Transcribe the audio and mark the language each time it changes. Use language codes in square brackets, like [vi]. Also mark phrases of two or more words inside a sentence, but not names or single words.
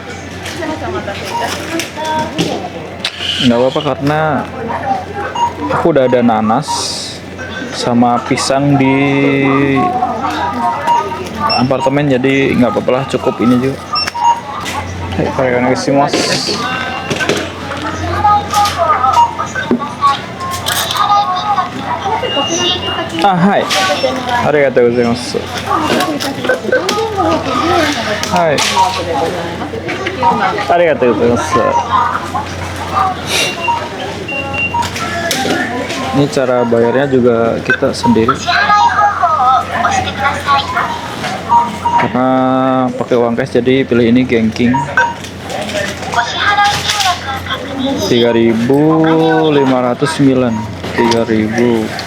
[id] Nggak apa-apa karena aku udah ada nanas sama pisang di apartemen, jadi nggak apa-apa lah, cukup ini juga. [ja] Hai, arigatou. はい、ありがとうございます. はい、ありがとうございます. [id] Ini cara bayarnya juga kita sendiri. Karena pakai uang cash jadi pilih ini Genking. 3.509. 3.000.